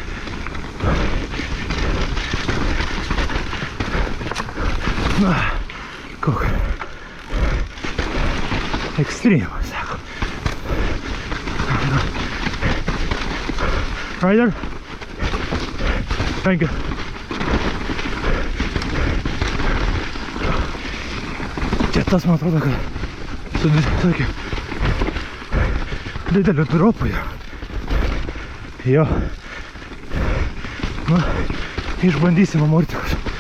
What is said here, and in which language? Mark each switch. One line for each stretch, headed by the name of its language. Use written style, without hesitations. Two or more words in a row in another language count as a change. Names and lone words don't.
Lithuanian: Na, kokia ekstremas, sako. Rider?
English: Thank you.
Lithuanian: Čia tas, man atrodo, kad su tokiu dideliu dropu yra. Jo. Nu, išbandysim amortikus.